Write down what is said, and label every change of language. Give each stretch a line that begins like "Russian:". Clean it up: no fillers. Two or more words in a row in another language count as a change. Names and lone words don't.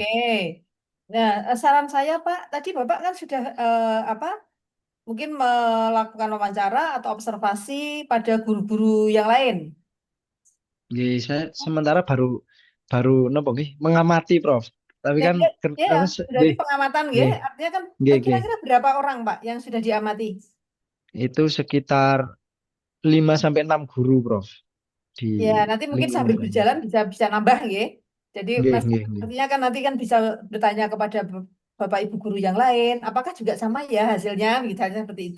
Indonesian: Nah, saran saya Pak, tadi Bapak kan sudah apa? Mungkin melakukan wawancara atau observasi pada guru-guru yang lain. Nggih, saya sementara baru baru mengamati, Prof. Tapi Ya, kan ya, ya, dari nggih, pengamatan, nggih. nggih, Artinya kan nggih, nggih. kira-kira berapa orang Pak yang sudah diamati? Itu sekitar 5 sampai 6 guru, Prof, di Ya, nanti mungkin lingkungan sambil saya. berjalan bisa bisa nambah, nggih. Jadi Nggih, Mas, nggih, nggih. artinya kan nanti kan bisa bertanya kepada Bapak Ibu guru yang lain, apakah juga sama ya hasilnya, misalnya seperti itu.